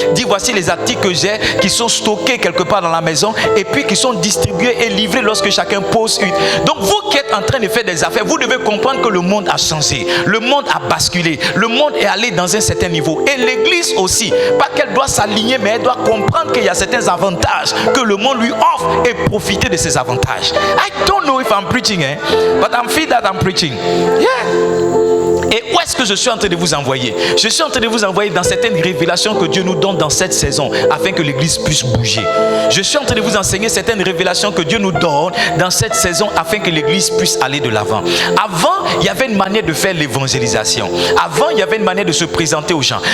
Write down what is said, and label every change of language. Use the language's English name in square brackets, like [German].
[French] Dire voici les articles que j'ai qui sont stockés quelque part dans la maison et puis qui sont distribués et livrés lorsque chacun pose une. Donc vous qui êtes en train de faire des affaires, vous devez comprendre que le monde a changé. Le monde a basculé. Le monde est allé dans un certain niveau. Et l'église aussi. Pas qu'elle doit s'aligner, mais elle doit comprendre qu'il y a certains avantages que le monde lui offre et profiter de ces avantages. [English] I don't know if I'm preaching, but I'm feel that I'm preaching. Yeah. [French] Et où est-ce que je suis en train de vous envoyer? Je suis en train de vous envoyer dans certaines révélations que Dieu nous donne dans cette saison afin que l'église puisse bouger. Je suis en train de vous enseigner certaines révélations que Dieu nous donne dans cette saison afin que l'église puisse aller de l'avant. Avant, il y avait une manière de faire l'évangélisation. Avant, il y avait une manière de se présenter aux gens.